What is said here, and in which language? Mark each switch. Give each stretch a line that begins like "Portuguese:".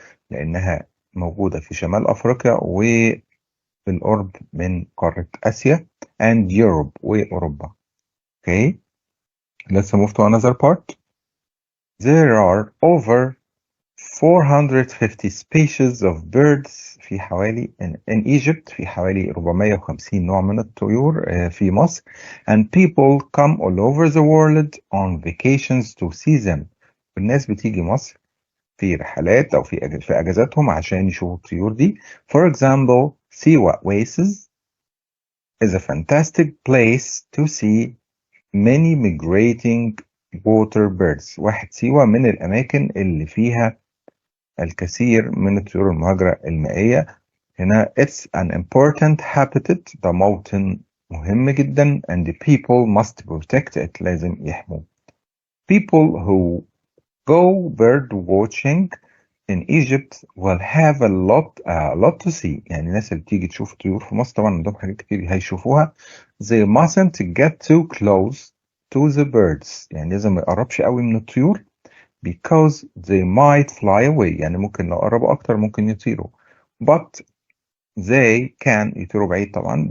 Arabic: لأنها موجودة في شمال أفريقيا وبالقرب من قارة آسيا.
English: And Europe وأوروبا. Okay, let's move to another part. There are over 450 species of birds
Arabic: في حوالي
English: in Egypt.
Arabic: في حوالي 450 نوع من الطيور في مصر.
English: And people come all over the world on vacations to see them.
Arabic: والناس بتيجي مصر في رحلات أو في أجازاتهم عشان يشوفوا الطيور دي.
English: For example, Siwa Oasis is a fantastic place to see many migrating water birds.
Arabic: واحد سيوة من الأماكن اللي فيها الكثير من الطيور المهاجرة المائية.
English: هنا it's an important habitat.
Arabic: ده موطن مهم جدا.
English: And the people must protect it.
Arabic: لازم يحموه.
English: People who go bird watching in Egypt will have a lot to see.
Arabic: يعني الناس اللي بتيجي تشوف الطيور في مصر طبعا عندهم حاجات كتير هيشوفوها.
English: They mustn't get too close to the birds.
Arabic: يعني لازم ما يقربش قوي من الطيور.
English: Because they might fly away.
Arabic: يعني ممكن لو قربوا أكتر ممكن يطيروا.
English: But they can
Arabic: يطيروا بعيد طبعا.